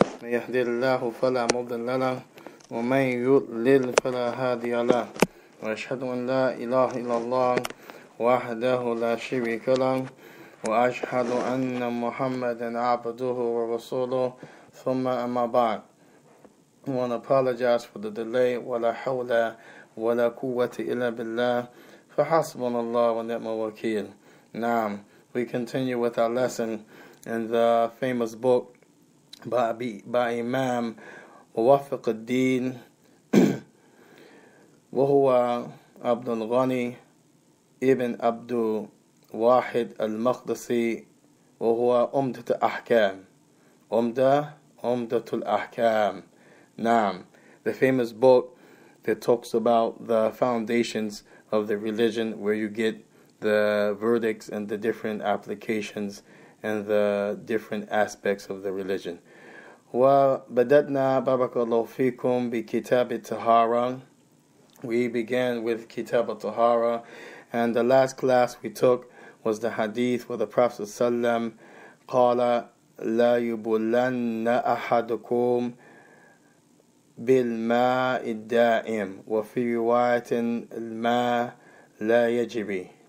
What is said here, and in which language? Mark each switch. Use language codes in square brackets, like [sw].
[ar] من يهدي الله فلا مضل له ومن يضلل فلا هادي له، وأشهد أن لا إله إلا الله وحده لا شريك له، وأشهد أن محمدا عبده ورسوله. ثم أما بعد. [en] I want to apologize for the delay. [ar] ولا حول ولا قوة إلا بالله فحسبنا الله ونعم الوكيل. [en] Now, we continue with our lesson in the famous book by Imam [ar] موفق الدين وهو عبد الغني ابن عبد واحد المقدسي، وهو [en] umdat al-ahkam. umdatul ahkam. Now, the famous book that talks about the foundations of the religion, where you get the verdicts and the different applications and the different aspects of the religion. [ar] وبدأنا بارك الله فيكم بكتاب الطهارة. [en] We began with Kitab al-Tahara, and the last class we took was the hadith where the Prophet ﷺ [ar] قال لا يبولن أحدكم بالماء الدائم وفي رواية الماء لا يجري.